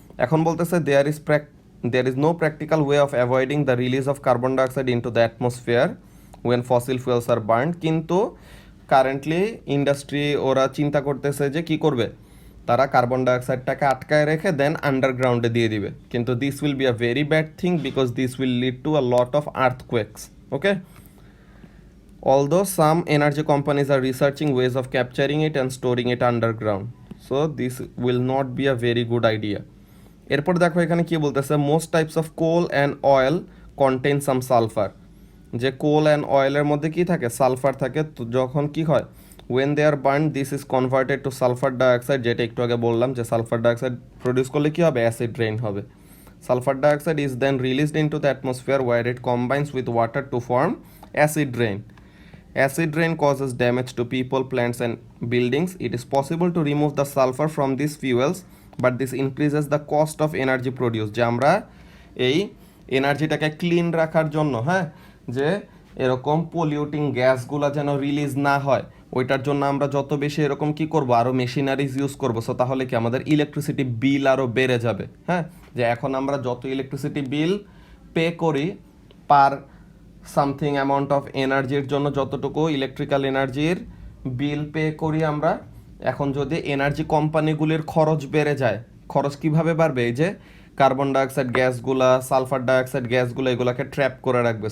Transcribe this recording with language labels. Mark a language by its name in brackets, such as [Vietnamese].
[Bangla] এখন বলতেছে [English] there is no practical way of avoiding the release of carbon dioxide into the atmosphere when fossil fuels are burned, [Bangla] কিন্তু currently industry ওরা চিন্তা করতেছে যে কি করবে, তারা কার্বন ডাইঅক্সাইডটাকে আটকায় রেখে দেন আন্ডারগ্রাউন্ডে দিয়ে দিবে। [English] কিন্তু this will be a very bad thing because this will lead to a lot of earthquakes. Okay, although some energy companies are researching ways of capturing it and storing it underground, so this will not be a very good idea. [Bangla] এরপর দেখো এখানে কি বলতেছে, [English] Most types of coal and oil contain some sulphur. [Bangla] যে কোল and অয়েলের মধ্যে কি থাকে, সালফার থাকে। তো যখন কি হয়, [English] when they are burn this is converted to sulphur dioxide, [Bangla] যেটা একটু আগে বললাম যে সালফার ডাইঅক্সাইড প্রডিউস করলে কি হবে, অ্যাসিড রেইন হবে। [English] Sulphur dioxide is then released into the atmosphere where it combines with water to form acid rain. Acid rain causes damage to people, plants, and buildings. It is possible to remove the sulfur from these fuels, but this increases the cost of energy produced. [Bangla] যে আমরা এই এনার্জিটাকে clean রাখার জন্য, হ্যাঁ, যে এরকম polluting গ্যাসগুলো যেন release না হয়, ওইটার জন্য আমরা যত বেশি এরকম কি করব, আরও মেশিনারিজ ইউজ করবো। সো তাহলে কি আমাদের ইলেকট্রিসিটি বিল আরও বেড়ে যাবে। হ্যাঁ, যে এখন আমরা যত ইলেকট্রিসিটি বিল পে করি পার সামথিং অ্যামাউন্ট অফ এনার্জির জন্য, যতটুকু ইলেকট্রিক্যাল এনার্জির বিল পে করি আমরা, এখন যদি এনার্জি কোম্পানিগুলির খরচ বেড়ে যায়, খরচ কিভাবে বাড়বে, এই যে কার্বন ডাইঅক্সাইড গ্যাসগুলা, সালফার ডাইঅক্সাইড গ্যাসগুলো, এগুলাকে ট্র্যাপ করে রাখবে।